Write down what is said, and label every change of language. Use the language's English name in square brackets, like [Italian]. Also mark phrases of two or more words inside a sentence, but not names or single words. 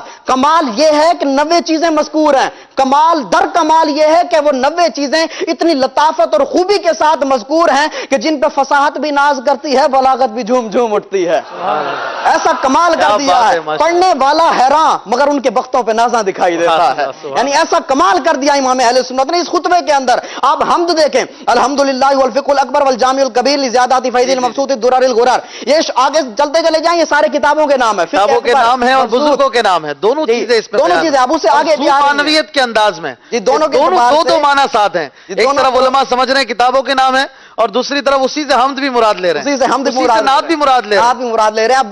[Urdu] کمال یہ ہے کہ 90 چیزیں مذکور ہیں. کمال در کمال یہ ہے کہ وہ 90 چیزیں اتنی لطافت اور خوبی کے ساتھ مذکور ہیں کہ جن پہ فصاحت بھی ناز کرتی ہے, بلاغت بھی جھوم جھوم اٹھتی ہے. ایسا کمال کر دیا ہے, پڑھنے والا حیران مگر ان کے بختوں پہ نازاں دکھائی دیتا ہے. یعنی ایسا کمال کر دیا امام اہل سنت نے اس خطبے کے اندر. آپ حمد دیکھیں, [Arabic] الحمدللہ والفقہ الاکبر والجامع الکبیر لزیادات فیض المبسوط الدرر الغرر. [Urdu] یہ آگے چلتے چلے جائیں, یہ سارے کتابوں کے نام ہیں, کتابوں کے نام ہیں اور بزرگوں کے نام ہیں. دونوں چیزیں اس میں, دونوں چیزیں اب اس سے آگے بھی آ رہی ہیں کے انداز میں. دونوں دو معنی ساتھ ہیں. ایک طرف علماء سمجھ رہے ہیں کتابوں کے نام ہیں, اور دوسری طرف اسی سے حمد بھی مراد لے رہے ہیں, اسی سے حمد نعت بھی مراد لے رہے ہیں.